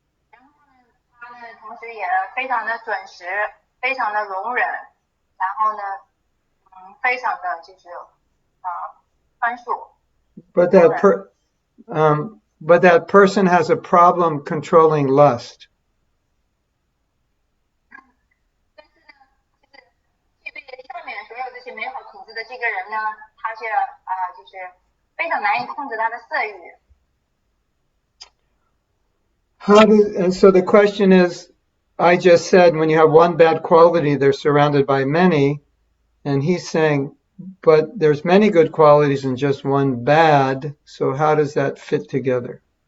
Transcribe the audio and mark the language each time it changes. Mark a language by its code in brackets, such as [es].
[zh] 然后呢，他呢同时也非常的准时，非常的容忍，然后呢，非常的就是宽恕。 [en] But that person has a problem controlling lust. [zh] 但是呢，就是具备上面所有这些美好品质的这个人呢，他却就是非常难以控制他的色欲。 [en] And so the question is, I just said when you have one bad quality, they're surrounded by many. And he's saying, but there's many good qualities and just one bad. So how does that fit together?